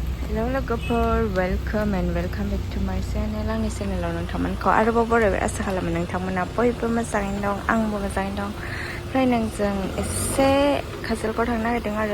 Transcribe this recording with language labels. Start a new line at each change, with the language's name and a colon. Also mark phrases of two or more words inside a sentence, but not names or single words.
English: Hello logoper, welcome and welcome back to my channel.
Bodo: Ang channel nonthangmanखौ आरोबाव बरायबाय आसा खालामो नोंथांमोना बयबो मोजाङैनो दं आंबो मोजाङैनो दं। ओमफ्राय नोंजों एसे काजलगाव थांनो नागिरदों आरो